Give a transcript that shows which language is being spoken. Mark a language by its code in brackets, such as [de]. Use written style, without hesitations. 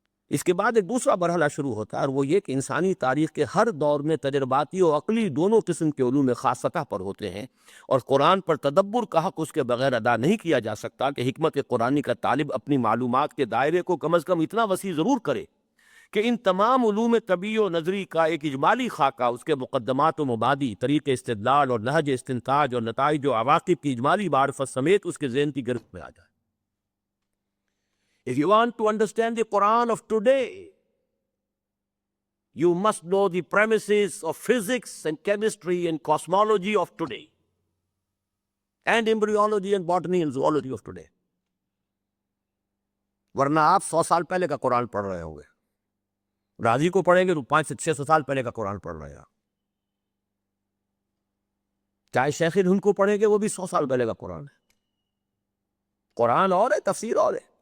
[ur] اس کے بعد ایک دوسرا مرحلہ شروع ہوتا ہے، اور وہ یہ کہ انسانی تاریخ کے ہر دور میں تجرباتی اور عقلی دونوں قسم کے علوم خاص سطح پر ہوتے ہیں، اور قرآن پر تدبر کا حق اس کے بغیر ادا نہیں کیا جا سکتا کہ حکمت قرآنی کا طالب اپنی معلومات کے دائرے کو کم از کم اتنا وسیع ضرور کرے کہ ان تمام علوم طبعی و نظری کا ایک اجمالی خاکہ، اس کے مقدمات و مبادی، طریق استدلال اور نہج استنتاج اور نتائج و عواقب کی اجمالی معرفت سمیت اس کے ذہن کی گرفت میں آ جائے. [en] If you want to understand the Quran of today, you must know the premises of physics and chemistry and cosmology of today, and embryology and botany and zoology of today. [ur] ورنہ آپ 100 سال پہلے کا قرآن پڑھ رہے ہوں گے. راضی کو پڑھیں گے تو 500 سے 600 سال پہلے کا قرآن پڑھ رہے ہیں. چاہے شیخ ہند کو پڑھیں گے وہ بھی 100 سال پہلے کا قرآن ہے. قرآن اور ہے، تفسیر اور ہے.